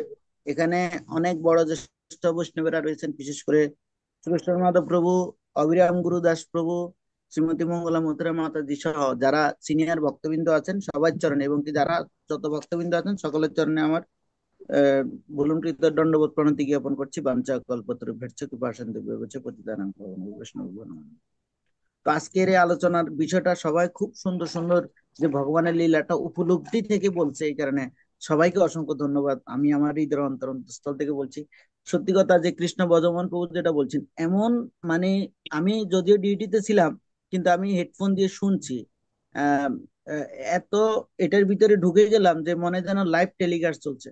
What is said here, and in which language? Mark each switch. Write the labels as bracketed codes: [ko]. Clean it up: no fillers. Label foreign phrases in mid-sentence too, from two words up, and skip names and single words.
[bn] এখানে অনেক বড় জ্যেষ্ঠ বৈষ্ণবেরা রয়েছেন, বিশেষ করে শ্রীকৃষ্ণ মাধব প্রভু, অবিরাম গুরুদাস প্রভু, শ্রীমতী মঙ্গলা মথুরা মাতাজি সহ যারা সিনিয়র ভক্তবৃন্দ আছেন সবার চরণে, এবং কি যারা যত ভক্তবৃন্দ আছেন সকলের চরণে আমার ভুলুণ্ঠিত দণ্ডবোধ প্রণতি জ্ঞাপন করছি। [sa] বাঞ্ছা কল্পতরুভ্যশ্চ কৃপাসিন্ধু ভ্যেবচ পতিতানাং পাবনেভ্যো বৈষ্ণবেভ্যো নমঃ। [bn] তো আজকের এই আলোচনার বিষয়টা সবাই খুব সুন্দর সুন্দর যে ভগবানের লীলাটা উপলব্ধি থেকে বলছে, এই কারণে সবাইকে অসংখ্য ধন্যবাদ। আমি আমার হৃদয়ের অন্তরস্থল থেকে বলছি, সত্যি কথা যে কৃষ্ণ বর্ধমান প্রভু যেটা বলছেন এমন, মানে আমি যদিও ডিউটিতে ছিলাম কিন্তু আমি হেডফোন দিয়ে শুনছি, আহ আহ, এত এটার ভিতরে ঢুকে গেলাম যে মনে যেন [en] live telecast [bn] চলছে।